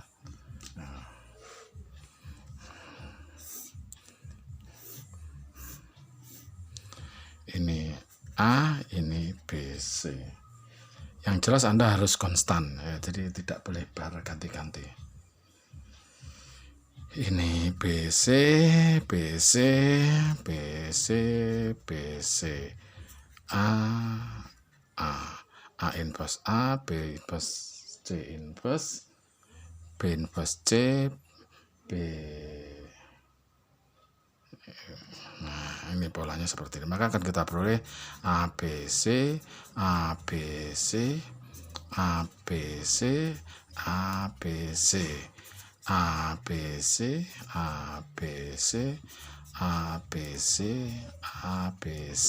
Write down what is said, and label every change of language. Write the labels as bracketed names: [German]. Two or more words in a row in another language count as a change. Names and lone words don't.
[Indonesian] Nah, ini A, ini B, C. Yang jelas Anda harus konstan ya, jadi tidak boleh berganti-ganti. Ini BC, BC, BC, BC, A inverse A, B inverse C inverse, B inverse C, B. Nah, ini polanya seperti ini. Maka akan kita peroleh ABC, ABC, ABC, ABC, ABC, ABC, ABC, ABC.